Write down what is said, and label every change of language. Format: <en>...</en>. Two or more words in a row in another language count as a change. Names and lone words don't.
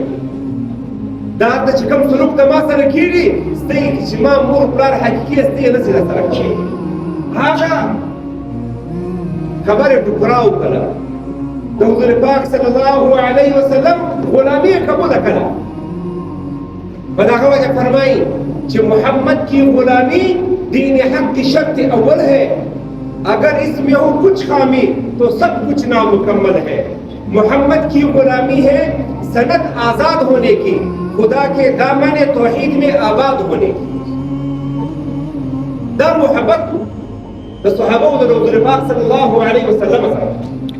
<ps>دا هلته چې کوم سلوک د ما سره کېږي ستۍ چې ما مور پلار حقیقي ستۍ نه شي راسره کېږي. هغه خبرې ټوکرا وکړه، د حضور پاک</ps> <ar>صلی الله علیه وسلم</ar> <ps>غلامی قبوله کړه. په دغه وجه فرمایي چې</ps> <ur>محمد کی غلامی دین حق کی شرط اول ہے، اگر اس میں ہو کچھ خامی تو سب کچھ نامکمل ہے. محمد کی غلامی ہے سند آزاد ہونے کی، خدا کے دامن توحید میں آباد ہونے کی.</ur> <ps>دا محبت د صحابه او د حضور پاک</ps> <ar>صلی الله علیه وسلم</ar> <ps>سره</ps>